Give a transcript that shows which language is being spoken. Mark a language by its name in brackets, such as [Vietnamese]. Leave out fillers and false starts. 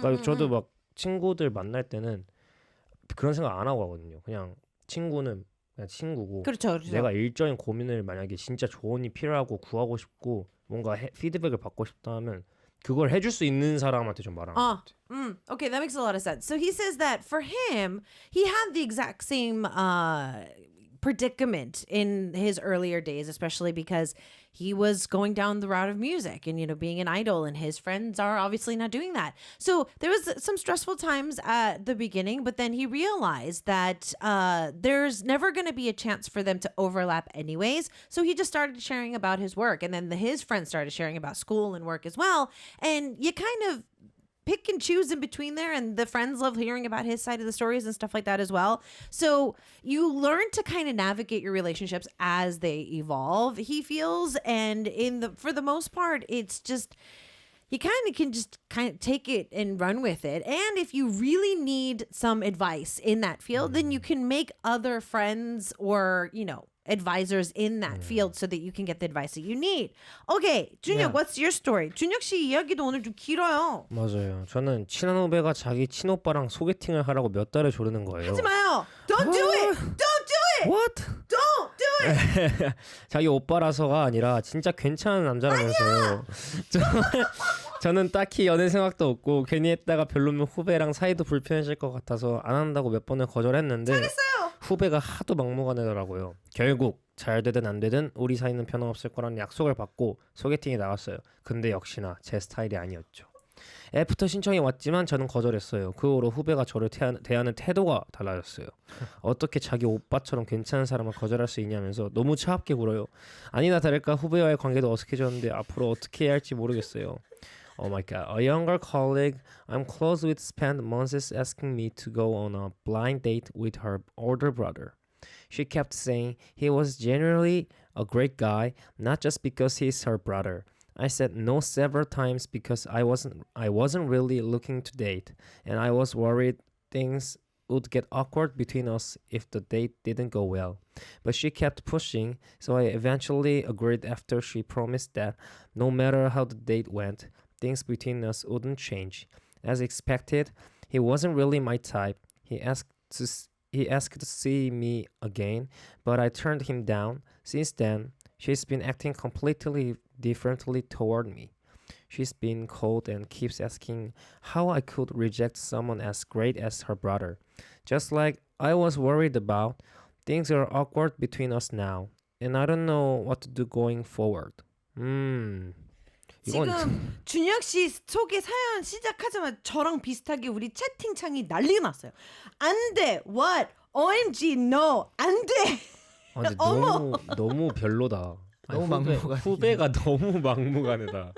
[Korean] 그러니까 저도 막 친구들 만날 때는 그런 생각 안 하고 하거든요. 그냥 친구는 그냥 친구고 그렇죠, 그렇죠. 내가 일적인 고민을 만약에 진짜 조언이 필요하고 구하고 싶고 뭔가 피드백을 받고 싶다 하면 그걸 해줄 수 있는 사람한테 좀 말하는 것 같아요. [English] Okay, that makes a lot of sense. So he says that for him, he had the exact same predicament in his earlier days, especially because he was going down the route of music and, being an idol, and his friends are obviously not doing that. So there was some stressful times at the beginning, but then he realized that there's never going to be a chance for them to overlap anyways. So he just started sharing about his work, and then his friends started sharing about school and work as well. And you kind of pick and choose in between there, and the friends love hearing about his side of the stories and stuff like that as well. So you learn to kind of navigate your relationships as they evolve, he feels, and for the most part it's just you kind of can just kind of take it and run with it. And if you really need some advice in that field, then you can make other friends or advisors in that field so that you can get the advice that you need. Okay, Yeah. 준혁, what's your story? [Korean] 준혁 씨 이야기도 오늘 좀 길어요. 맞아요. 저는 친한 후배가 자기 친오빠랑 소개팅을 하라고 몇 달을 조르는 거예요. 하지 마요. [English] Don't do it. Don't do it. What? Don't do it. [Korean] 자기 오빠라서가 아니라 진짜 괜찮은 남자라면서요. 저는 딱히 연애 생각도 없고 괜히 했다가 별로면 후배랑 사이도 불편해질 것 같아서 안 한다고 몇 번을 거절했는데 후배가 하도 막무가내더라고요. 결국 잘 되든 안 되든 우리 사이는 변함없을 거라는 약속을 받고 소개팅에 나갔어요. 근데 역시나 제 스타일이 아니었죠. 애프터 신청이 왔지만 저는 거절했어요. 그 후로 후배가 저를 대하는 태도가 달라졌어요. 어떻게 자기 오빠처럼 괜찮은 사람을 거절할 수 있냐면서 너무 차갑게 굴어요. 아니나 다를까 후배와의 관계도 어색해졌는데 앞으로 어떻게 해야 할지 모르겠어요. [English] Oh my god. A younger colleague I'm close with spent months asking me to go on a blind date with her older brother. She kept saying he was genuinely a great guy, not just because he's her brother. I said no several times because I wasn't really looking to date, and I was worried things would get awkward between us if the date didn't go well. But she kept pushing, so I eventually agreed after she promised that no matter how the date went, things between us wouldn't change. As expected, he wasn't really my type. He asked to see me again, but I turned him down. Since then, she's been acting completely differently toward me. She's been cold and keeps asking how I could reject someone as great as her brother. Just like I was worried about, Things are awkward between us now, and I don't know what to do going forward. [Korean] 이건 지금 준혁 씨 소개 사연 시작하자마자 저랑 비슷하게 우리 채팅창이 난리가 났어요. 안 돼. [English] What? OMG no. [Korean] 안 돼. 아, 근데 어머. 너무 별로다. 너무 후배, 막무가내. 후배가 너무 막무가내다.